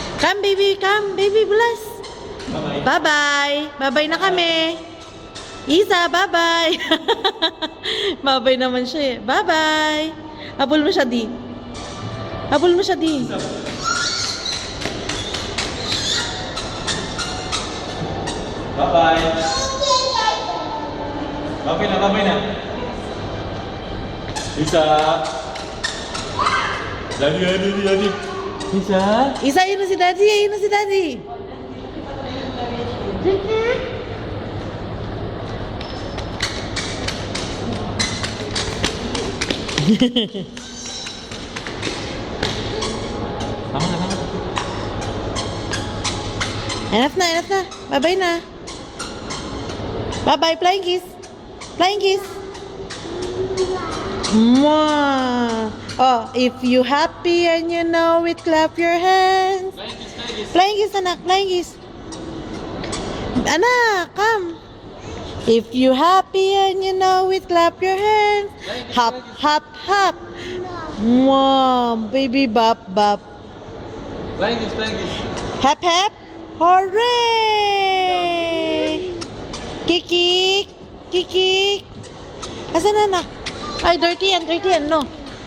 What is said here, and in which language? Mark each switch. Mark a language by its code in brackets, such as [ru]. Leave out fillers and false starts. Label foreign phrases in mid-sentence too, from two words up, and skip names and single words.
[en] Come, baby. Come, baby. Bless. Bye-bye. [tl] Bye-bye na kami. Isa, [en] bye-bye. [tl] Bye-bye naman siya eh. Bye-bye. Habol mo siya, di. Habol mo siya, di. [en] Bye-bye. [tl] Bye-bye na, bye-bye na. Isa. Daddy. Isa. Isa, yun na si daddy. Yun na si daddy. Tama na, tama na. Enough na, enough na. Bye-bye na. [en] Bye-bye. Flying kiss. Flying kiss. Mwah. Oh, if you happy and you know it, clap your hands. Flying kiss, anak. Flying kiss. Anak, come. If you happy and you know it, clap your hands. Hop, hop, hop. Mwah. Baby bop, bop. Flying kiss. Hep, hep. Hooray! Kikik! Kikik! [tl] Asan na na? Ay, dirty yan, no?